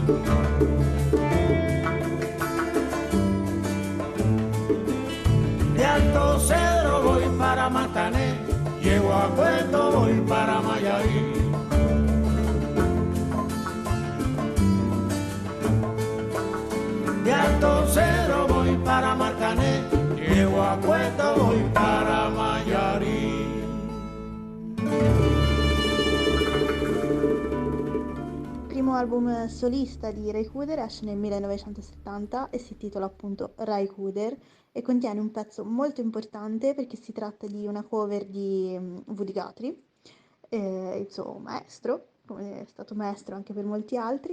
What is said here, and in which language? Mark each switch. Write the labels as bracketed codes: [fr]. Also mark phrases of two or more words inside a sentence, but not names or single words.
[es] De Alto Cedro voy para Marcané, llego a Puerto, voy para Mayarí. De Alto Cedro voy para Marcané, llego a Puerto, voy para Mayarí. [it] Il primo album solista di Ray Cooder esce nel 1970 e si intitola appunto Ray Cooder e contiene un pezzo molto importante perché si tratta di una cover di Woody Guthrie, il suo maestro, come è stato maestro anche per molti altri.